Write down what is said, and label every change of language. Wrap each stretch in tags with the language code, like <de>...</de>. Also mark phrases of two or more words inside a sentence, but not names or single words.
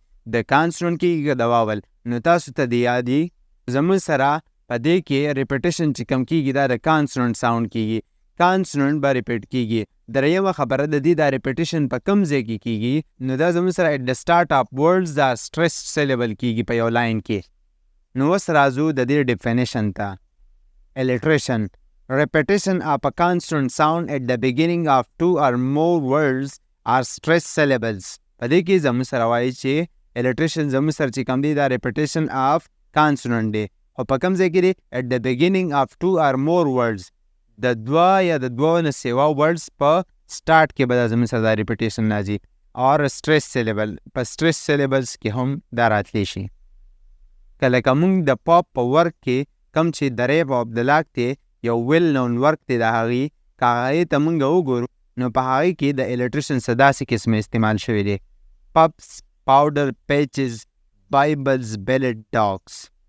<ps>د کانسوننټ کیږي که د واول؟ نو تاسو ته دی یادي زموږ سره په دې کې ریپیټیشن چې کم کیږي دا د</ps> <en>consonant sound</en> <ps>کیږي، کانسوننټ به ریپیټ کیږي. دریمه خبره د دې دا ریپیټیشن په کوم ځای کې کیږي؟ نو دا زموږ سره</ps> <en>at the start of words</en> <ps>دا</ps> <en>stress syllable</en> <ps>کیږي په یو لاین کې. نو اوس راځو د دې ډیفینیشن ته. الټریشن:</ps> <en>repetition of a consonant sound at the beginning of two or more words are stressed syllables.</en> <ps>په دې کې زموږ سره وایي چې الټریشن زموږ سره چې کوم دی دا</ps> <en>repetition of consonant</en> <ps>دی، خو په کوم ځای کې دی؟</ps> <en>at the beginning of two or more words.</en> <ps>د دوه یا د دوه نه سیوا ورډز په سټارټ کې به دا زموږ سره دا ریپیټیشن راځي.</ps> <en>or stress syllable,</en> <ps>په</ps> <en>stress syllables</en> <ps>کې هم دا راتلی شي. کله که موږ د پاپ په ورک کې کوم چې د ریپ او د لاک دی یو</ps> <en>well known work</en> <ps>دی د هغې، که هغې ته موږ وګورو نو په هغې کې د الټریشن څه داسې قسمه استعمال شوی دی:</ps> <en>puffs, powder, patches, bibles, billet, dogs.</en>